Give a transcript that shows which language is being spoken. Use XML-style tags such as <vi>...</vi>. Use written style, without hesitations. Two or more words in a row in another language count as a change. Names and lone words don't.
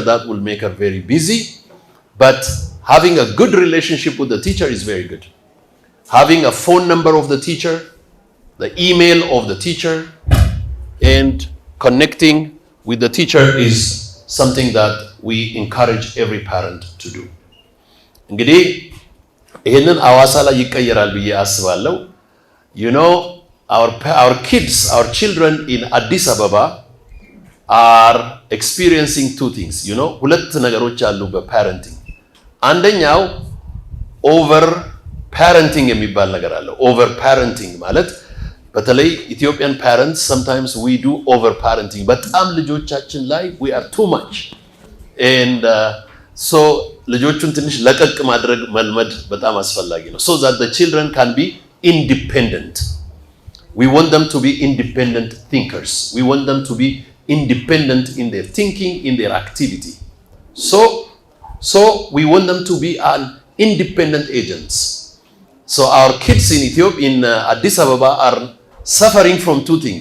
<en>That will make her very busy. But having a good relationship with the teacher is very good. Having a phone number of the teacher, the email of the teacher, and connecting with the teacher is something that we encourage every parent to do.</en> <am>እንግዲህ ይህንን ሐዋሳ ላይ ይቀየራል ብዬ አስባለሁ.</am> <en>You know, our kids, our children in Addis Ababa are experiencing two things. You know,</en> <am>ሁለት ነገሮች አሉ በፓረንቲንግ. አንደኛው</am> <en>over parenting</en> <am>የሚባል ነገር አለ.</am> <en>over parenting</en> <am>ማለት በተለይ ኢትዮጵያን</am> <en>parents sometimes we do over parenting.</en> <am>በጣም ልጆቻችን ላይ</am> <en>we are too much. And so</en> <am>ልጆቹን ትንሽ ለቀቅ ማድረግ መልመድ በጣም አስፈላጊ ነው.</am> <en>So that the children can be independent. We want them to be independent thinkers. We want them to be independent in their thinking, in their activity. So we want them to be an independent agents. So our kids in Ethiopia, in Addis Ababa, are suffering from two things.</en>